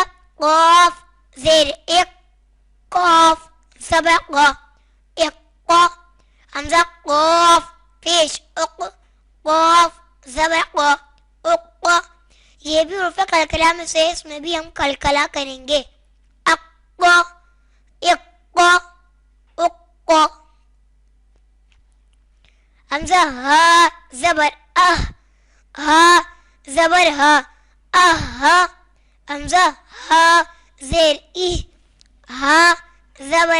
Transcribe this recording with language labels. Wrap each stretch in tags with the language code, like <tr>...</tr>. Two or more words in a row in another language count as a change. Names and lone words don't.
<ur>قاف زیر ایک قاف زبر قا اقا حمزہ قاف پیش اق قاف زبر قا اقا یہ بھی حروف قلقلہ میں سے اس میں بھی ہم قلقلہ کریں گے اقا اقا اقا حمزہ ہا زبر اہ ہا زبر ہا اہ حمزہ ہا زیر ای ہا زبر</ur>